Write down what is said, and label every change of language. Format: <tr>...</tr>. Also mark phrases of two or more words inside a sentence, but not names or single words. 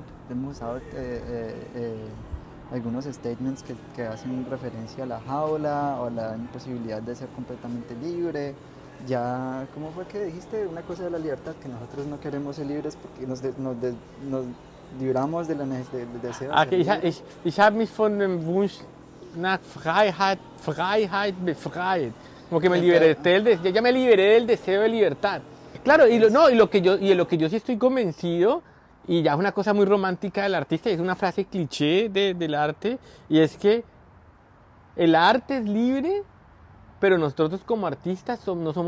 <es>Hemos usado algunos statements que hacen referencia a la jaula o a la imposibilidad de ser completamente libre. Ya, ¿cómo fue que dijiste? Una cosa de la libertad, que nosotros no queremos ser libres porque nos libramos de la necesidad del deseo.</es> <de>Ich habe mich von dem Wunsch nach Freiheit befreit.</de> <es>Como que me liberé ya me liberé del deseo de libertad. Claro, y lo que yo sí estoy convencido, y ya es una cosa muy romántica del artista, y es una frase cliché del arte, y es que el arte es libre, pero nosotros como artistas no somos libres.</es>